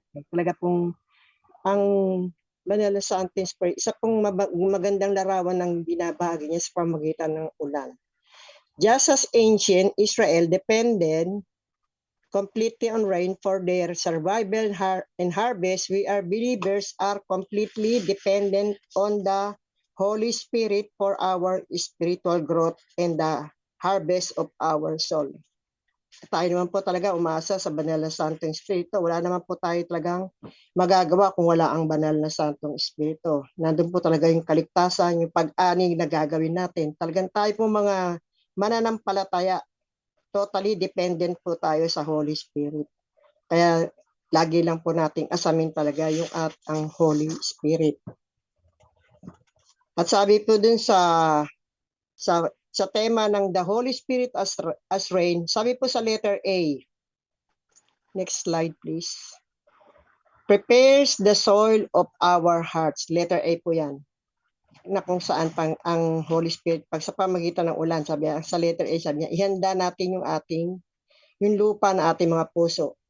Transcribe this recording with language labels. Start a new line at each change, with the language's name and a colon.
Filipino: Talaga pong ang banal na Santo Espiritu, isa pong magandang larawan ng binabahagi niya sa pamagitan ng ulan.
English: Just as ancient Israel depended completely on rain for their survival and harvest, we are believers are completely dependent on the Holy Spirit for our spiritual growth and the harvest of our soul.
Filipino: Tayo naman po talaga umasa sa banal na Santong Espiritu. Wala naman po tayo talagang magagawa kung wala ang banal na Santong Espiritu. Nandun po talaga yung kaligtasan, yung pag-ani na gagawin natin. Talagang tayo po mga mananampalataya, totally dependent po tayo sa Holy Spirit. Kaya lagi lang po nating asamin talaga yung ang Holy Spirit. At sabi po dun sa tema ng
English: the Holy Spirit as rain,
Filipino: sabi po sa letter A.
English: Next slide, please. Prepares the soil of our hearts.
Filipino: Letter A po yan. Na kung saan pang ang Holy Spirit, pag sa pamagitan ng ulan, sabi sa letter A, sabi niya, ihanda natin yung lupa na ating mga puso.